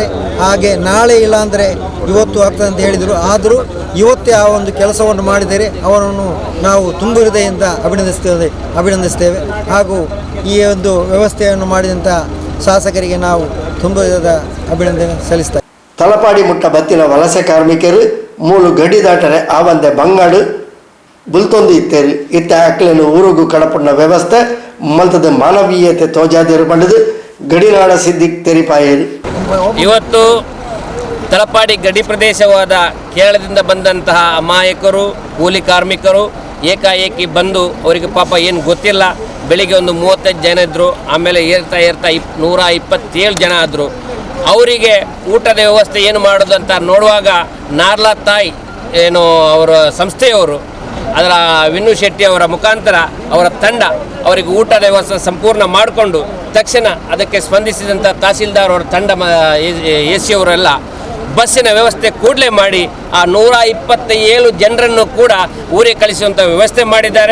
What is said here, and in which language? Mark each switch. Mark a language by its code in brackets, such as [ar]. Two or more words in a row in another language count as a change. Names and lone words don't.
[kn] ಹಾಗೆ ನಾಳೆ ಇಲ್ಲಾಂದರೆ ಇವತ್ತು ಆಗ್ತದೆ ಅಂತ ಹೇಳಿದರು. ಆದರೂ ಇವತ್ತೇ ಆ ಒಂದು ಕೆಲಸವನ್ನು ಮಾಡಿದರೆ ಅವರನ್ನು ನಾವು ತುಂಬ ಹೃದಯದಿಂದ ಅಭಿನಂದಿಸ್ತೇವೆ. ಹಾಗೂ ಈ ಒಂದು ವ್ಯವಸ್ಥೆಯನ್ನು ಮಾಡಿದಂಥ ಶಾಸಕರಿಗೆ ನಾವು ತುಂಬ ಅಭಿನಂದನೆ ಸಲ್ಲಿಸ್ತೇವೆ. [tcy] ತಲಪಾಡಿ ಮುಟ್ಟ ಬತ್ತಿನ ವಲಸೆ ಕಾರ್ಮಿಕರು ಮೂಲು ಗಡಿ ದಾಟರೆ ಆವಂದೆ ಬಂಗಾಡು ಬುಲ್ತೊಂದು ಇತ್ತೇರು ಇತ್ತ ಅಕ್ಲೇನು ಊರುಗೂ ಕಡಪುಣ್ಣ ವ್ಯವಸ್ಥೆ ಮಲ್ತದ ಮಾನವೀಯತೆ ತೋಜಾದಿರು ಬಂಡದು ಗಡಿನಾಡ ಸಿದ್ದಿಕ್ ತೆರಿಪಾಯರು. [kn] ಇವತ್ತು ತಲಪಾಡಿ ಗಡಿ ಪ್ರದೇಶವಾದ ಕೇರಳದಿಂದ ಬಂದಂತಹ ಅಮಾಯಕರು ಕೂಲಿ ಕಾರ್ಮಿಕರು ಏಕಾಏಕಿ ಬಂದು ಅವರಿಗೆ ಪಾಪ ಏನು ಗೊತ್ತಿಲ್ಲ, ಬೆಳಿಗ್ಗೆ 35 ಜನ ಇದ್ದರು, ಆಮೇಲೆ ಏರ್ತಾ 127 ಜನ ಆದರು. ಅವರಿಗೆ ಊಟದ ವ್ಯವಸ್ಥೆ ಏನು ಮಾಡೋದು ಅಂತ ನೋಡುವಾಗ ನಾರ್ಲಾ ತಾಯಿ ಏನು ಅವರ ಸಂಸ್ಥೆಯವರು ಅದರ ವಿನು ಶೆಟ್ಟಿ ಅವರ ಮುಖಾಂತರ ಅವರ ತಂಡ ಅವರಿಗೆ ಊಟದ ವ್ಯವಸ್ಥೆ ಸಂಪೂರ್ಣ ಮಾಡಿಕೊಂಡು ತಕ್ಷಣ ಅದಕ್ಕೆ ಸ್ಪಂದಿಸಿದಂಥ ತಹಸೀಲ್ದಾರ್ ಅವರ ತಂಡ AC ಅವರೆಲ್ಲ ಬಸ್ಸಿನ ವ್ಯವಸ್ಥೆ ಕೂಡಲೇ ಮಾಡಿ ಆ 127 ಜನರನ್ನು ಕೂಡ ಊರಿಗೆ ಕಳಿಸುವಂಥ ವ್ಯವಸ್ಥೆ ಮಾಡಿದ್ದಾರೆ.